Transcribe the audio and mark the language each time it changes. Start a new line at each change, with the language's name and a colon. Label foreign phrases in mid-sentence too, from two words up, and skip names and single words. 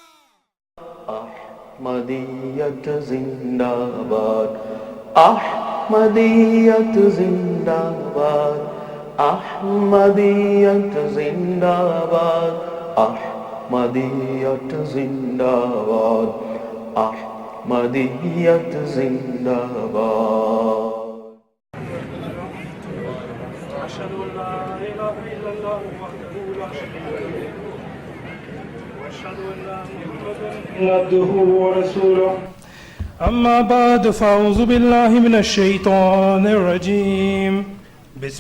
Urdu: احمدیت زندہ باد، احمدیت زندہ باد، احمدیت زندہ باد، احمدیت زندہ باد، احمدیت زندہ باد.
Arabic: أشهد أن لا إله إلا الله وحده لا شريك له وأشهد أن محمدا عبده ورسوله أما بعد فأعوذ بالله من الشيطان الرجيم بسم